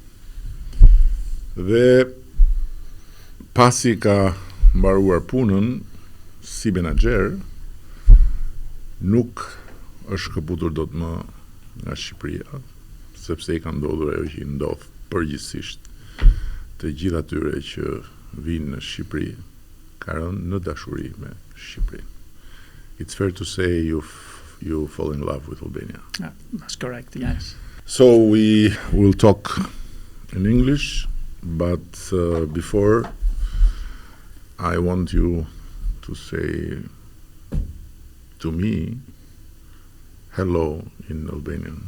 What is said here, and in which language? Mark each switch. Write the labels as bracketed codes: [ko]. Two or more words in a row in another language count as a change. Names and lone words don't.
[sq] dhe pasi ka mbaruar punën si menaxher, nuk është shkëputur dot më nga Shqipëria, sepse i ka ndodhur ajo që i ndodh përgjithsisht të gjithë atyre që vinë në Shqipëri, ka rënë në dashuri me Shqipërinë. [en] It's fair to say you fall in love with Albania. That's correct, yes. So we will talk in English, but before I want you to say to me hello in Albanian.